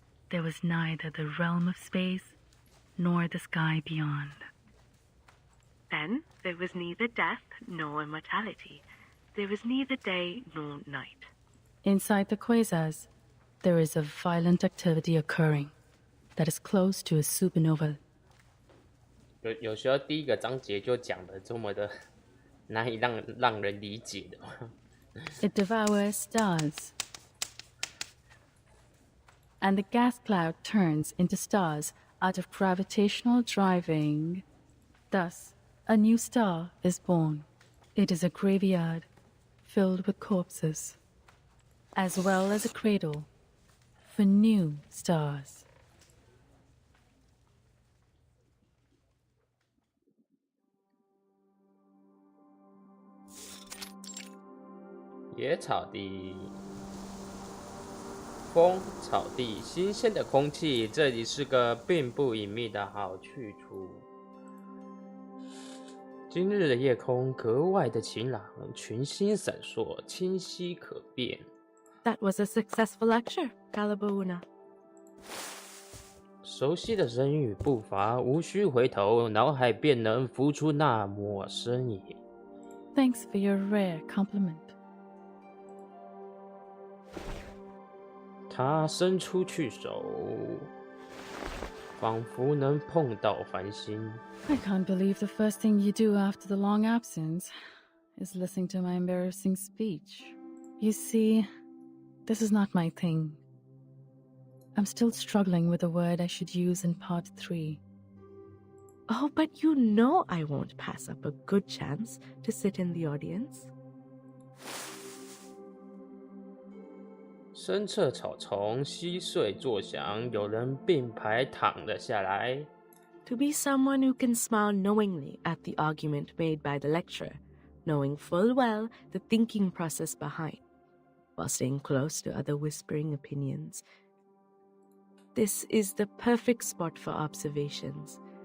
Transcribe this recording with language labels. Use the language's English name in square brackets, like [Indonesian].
[English] There was neither the realm of space nor the sky beyond. Then there was neither death nor immortality. There was neither day nor night. Inside the quasars, there is a violent activity occurring that is close to a supernova. [Chinese] 有时候第一个章节就讲的这么的难以让人理解的。 [English] It devours stars. And the gas cloud turns into stars out of gravitational driving. Thus, a new star is born. It is a graveyard filled with corpses, as well as a cradle for new stars. [Chinese] 野草地，风，草地，新鲜的空气，这里是个并不隐秘的好去处。今日的夜空格外的晴朗，群星闪烁，清晰可辨。 [English] That was a successful lecture, Galabuna. [Chinese] 熟悉的声音与步伐，无需回头，脑海便能浮出那抹身影。 [English] Thanks for your rare compliment. [Chinese] 他伸出去手，仿佛能碰到繁星。 [English] I can't believe the first thing you do after the long absence is listening to my embarrassing speech. You see, this is not my thing. I'm still struggling with the word I should use in part 3. Oh, but you know I won't pass up a good chance to sit in the audience. [Chinese] 身侧草丛稀碎作响，有人并排躺了下来。 [English] To be someone who can smile knowingly at the argument made by the lecturer, knowing full well the thinking process behind, while staying close to other whispering opinions. This is the perfect spot for observations.